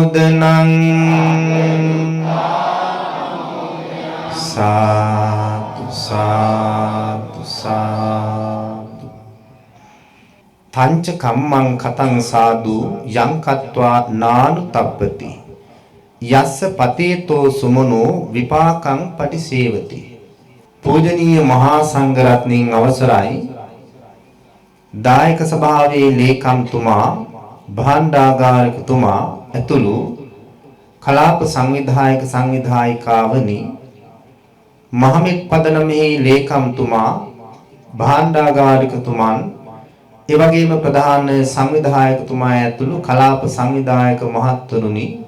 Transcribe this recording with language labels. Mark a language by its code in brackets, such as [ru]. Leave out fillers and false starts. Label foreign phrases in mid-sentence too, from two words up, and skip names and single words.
[pi] පනෝදනං සාදු තංච කම්මං කතං සාදු යං කତ୍වා නානු තප්පති යස්ස පතේතෝ සුමනෝ විපාකං පටිසේවති. [si] පූජනීය මහා සංඝරත්නයන් අවසරයි. දායක සභාවේ ලේකම්තුමා භාණ්ඩාගාරිකතුමා ඇතුළු කලාප සංවිධායක සංවිධායිකාවනි, මහමෙත් පදනමේ ලේකම්තුමා භාණ්ඩාගාරිකතුමන් එවැගේම ප්‍රධාන සංවිධායකතුමා ඇතුළු කලාප සංවිධායක මහත්වරුනි,